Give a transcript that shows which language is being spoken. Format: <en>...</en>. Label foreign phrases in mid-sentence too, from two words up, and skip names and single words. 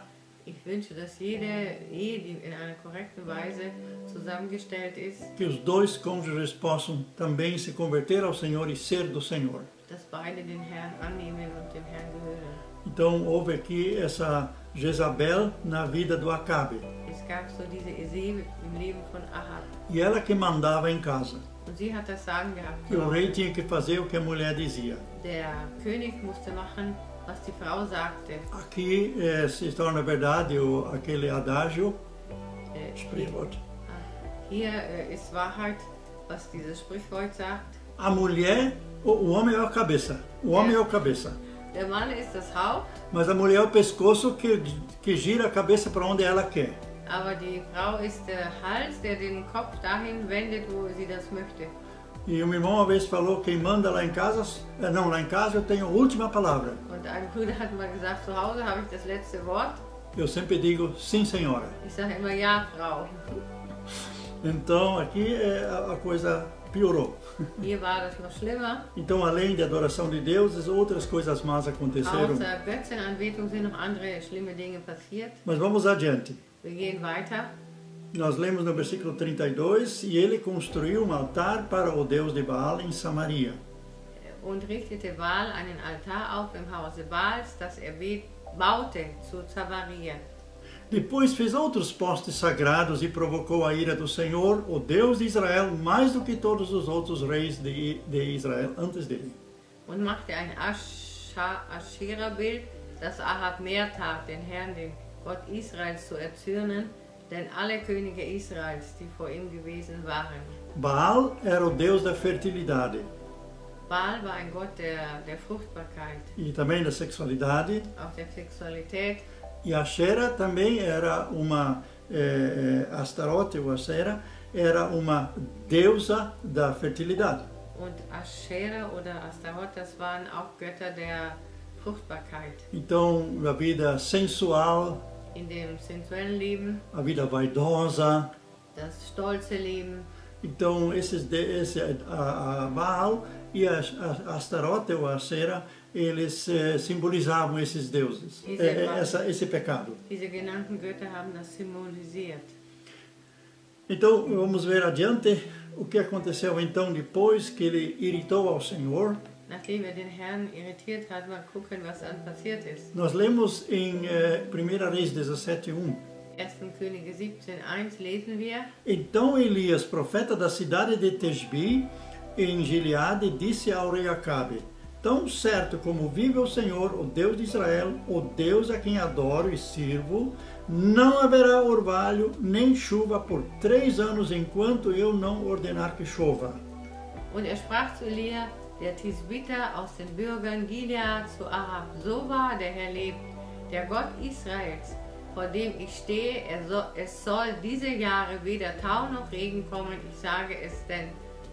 <de>Ich wünsche, dass jede Ehe, die in einer korrekten Weise zusammengestellt ist,</de> <pt>que os dois cônjuges possam também se converter ao Senhor e ser do Senhor.</pt> <de>dass beide den Herrn annehmen und dem Herrn gehören.</de> <pt>Então houve aqui essa Jezabel na vida do Acabe.</pt> <de>Es gab so diese Isabel im Leben von Ahab.</de> <pt>E ela que mandava em casa.</pt> <de>Und sie hat das Sagen gehabt.</de> <pt>E o rei tinha que fazer o que a mulher dizia.</pt> <de>Der König musste machen, was die Frau sagte.</de> <pt>Aqui se torna verdade aquele adágio,</pt> <de>Sprichwort. Hier ist Wahrheit, was dieses Sprichwort sagt.</de> <pt>A mulher, o homem é a cabeça. O homem é o cabeça.</pt> <de>Der Mann ist das Haupt,</de> <pt>Mas a mulher é o pescoço que gira a cabeça para onde ela quer.</pt> <de>aber die Frau ist der Hals, der den Kopf dahin wendet, wo sie das möchte.</de> <pt>E um irmão uma vez falou, quem manda lá em casa, não, lá em casa eu tenho a última palavra.</pt> <de>Und ein Bruder hat mal gesagt, zu Hause habe ich das letzte Wort.</de> <pt>Eu sempre digo, sim senhora.</pt> <de>Ich sage immer, ja, Frau.</de> <pt>Então aqui a coisa piorou.</pt> <de>Hier war das noch schlimmer.</de> <pt>Então além de adoração de deuses, outras coisas más aconteceram.</pt> <de>Außer Götzenanbetung sind noch andere schlimme Dinge passiert.</de> <pt>Mas vamos adiante.</pt> <de>Wir gehen weiter.</de> <pt>Nós lemos no versículo 32, e ele construiu um altar para o Deus de Baal em Samaria.</pt> <de>Und richtete Baal einen Altar auf im Hause Baals, das er baute zu Samaria.</de> <pt>Depois fez outros postes sagrados e provocou a ira do Senhor, o Deus de Israel, mais do que todos os outros reis de Israel antes dele.</pt> <de>Und machte ein Aschera-Bild, das Ahab mehr tat, den Herrn, den Gott Israels, zu erzürnen, denn alle Könige Israels, die vor ihm gewesen waren.</de> <pt>Baal era o Deus da fertilidade</pt> <de>Baal war ein Gott der Fruchtbarkeit,</de> <pt>e também da sexualidade.</pt> <de>auch der Sexualität.</de> <pt>E Asherah também era uma, Astarote ou Asherah, era uma deusa da fertilidade.</pt> <de>Und Aschera oder Astaroth, das waren auch Götter der Fruchtbarkeit.</de> <pt>Então, a vida sensual,</pt> <de>In dem sensuellen Leben,</de> <pt>a vida vaidosa.</pt> <de>das stolze Leben.</de> <pt>Então, a Baal e a Astarote ou a Asherah, eles simbolizavam esses deuses, esse pecado.</pt> <de>Diese genannten Götter haben das symbolisiert.</de> <pt>Então, vamos ver adiante o que aconteceu então depois que ele irritou ao Senhor.</pt> <de>Nachdem den Herrn irritiert hat, mal gucken, was dann passiert ist.</de> <pt>Nós lemos em 1 Reis 17:1.</pt> <de>1. Könige 17,1 lesen wir.</de> <pt>Então Elias, profeta da cidade de Tesbi, em Gileade, disse ao rei Acabe: Tão certo como vive o Senhor, o Deus de Israel, o Deus a quem adoro e sirvo, não haverá orvalho nem chuva por 3 anos enquanto eu não ordenar que chova.</pt> <de>Und sprach zu Elia, der Tisbiter aus den Bürgern Gilead, zu Ahab: So wahr der Herr lebt, der Gott Israels, vor dem ich stehe, es soll diese Jahre weder Tau noch Regen kommen, ich sage es denn.</de>